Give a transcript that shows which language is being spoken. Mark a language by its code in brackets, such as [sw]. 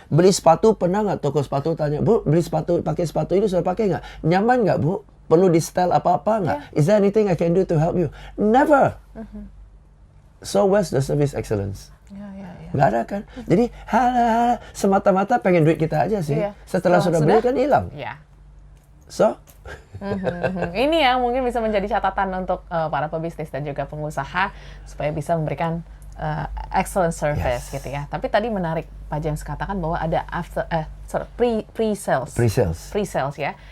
[id] Beli sepatu, pernah nggak toko sepatu tanya, "Bu, beli sepatu, pakai sepatu ini sudah pakai nggak? Nyaman nggak Bu? Perlu di style apa-apa nggak? [en] Is there anything I can do to help you?" Never. So where's the service excellence? [id] Nggak ada kan? Jadi semata-mata pengen duit kita aja sih. Setelah sudah beli kan hilang. So ini yang mungkin bisa menjadi catatan untuk para pebisnis dan juga pengusaha supaya bisa memberikan excellent service gitu ya. Tapi tadi menarik Pak James katakan bahwa ada pre-sales ya.